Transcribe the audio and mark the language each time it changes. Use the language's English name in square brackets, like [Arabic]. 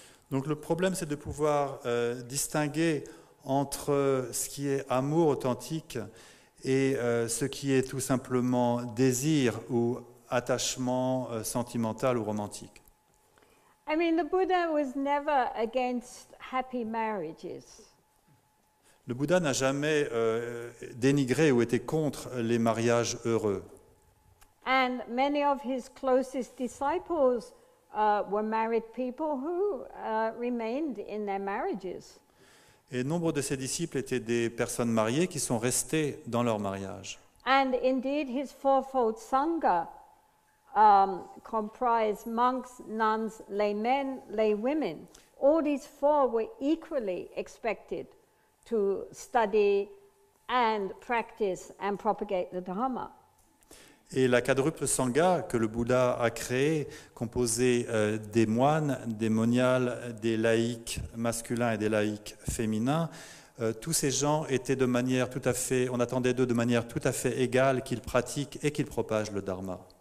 [French] Donc le problème, c'est de pouvoir distinguer entre ce qui est amour authentique et ce qui est tout simplement désir ou attachement sentimental ou romantique. [English] I mean, the Buddha was never against happy marriages. [French] Le Bouddha n'a jamais dénigré ou été contre les mariages heureux. [English] And many of his closest disciples were married people who remained in their marriages. [French] Et nombre de ses disciples étaient des personnes mariées qui sont restées dans leur mariage. [English] And indeed, his fourfold Sangha comprised monks, nuns, laymen, laywomen. All these four were equally expected to study and practice and propagate the Dharma. [French] Et la quadruple Sangha que le Bouddha a créée, composée des moines, des moniales, des laïcs masculins et des laïcs féminins, tous ces gens étaient de manière tout à fait, on attendait d'eux de manière tout à fait égale qu'ils pratiquent et qu'ils propagent le Dharma.